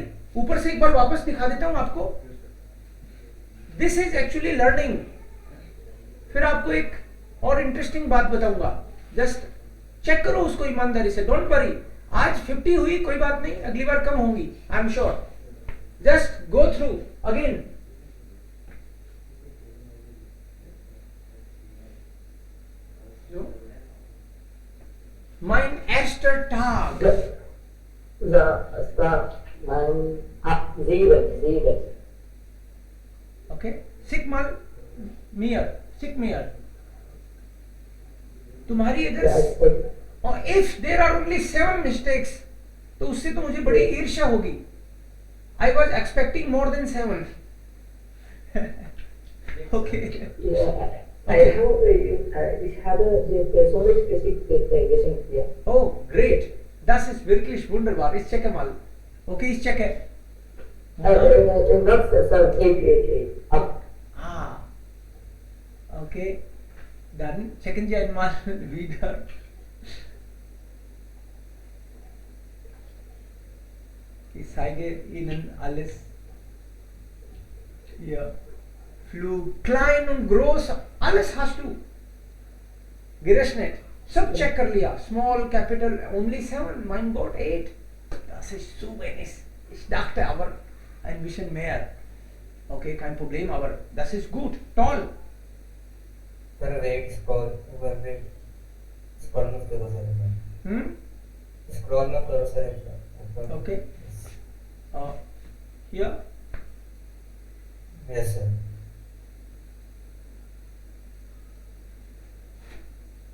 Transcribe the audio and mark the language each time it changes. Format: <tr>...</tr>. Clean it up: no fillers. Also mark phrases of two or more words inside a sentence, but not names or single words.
<hi>ऊपर से एक बार वापस दिखा देता हूं आपको.</hi> <en>this is actually learning.</en> <hi>फिर आपको एक और इंटरेस्टिंग बात बताऊंगा.</hi> <en>just check</en> <hi>करो उसको ईमानदारी से.</hi> <en>don't worry.</en> <hi>आज 50 हुई कोई बात नहीं, अगली बार कम होंगी.</hi> <en>I am sure. Just go through again.</en> <de>Mein erster Tag. Sieben. Okay. Schick mir.</de> <hi>तुम्हारी अगर और</hi> <en>if there are only 7 mistakes</en> <hi>तो उससे तो मुझे बड़ी ईर्ष्या होगी.</hi> <en>I was expecting more than 7. Okay. Yeah.</en> <de>Ich habe persönlich gesehen.</de> <en>Oh, great.</en> <de>Das ist wirklich wunderbar. Ich checke mal. Okay, ich checke.</de> <en>Not 7, 8. Ah. Okay.</en> <de>Dann checken Sie einmal wieder. Ich zeige Ihnen alles. Hier. Flug, klein und groß, alles hast du gerechnet.</de> <hi>सब चेक कर लिया.</hi> <en>Small, capital, only 7.</en> <de>Mein Gott, 8. Das ist zu wenig. Ich dachte aber ein bisschen mehr. Okay, kein Problem, aber das ist gut. Toll.</de> <hi>सर रेट स्क्रॉल मत करो सर. स्क्रॉल मत करो सर.</hi> <en>Okay. Here. Yes sir.</en>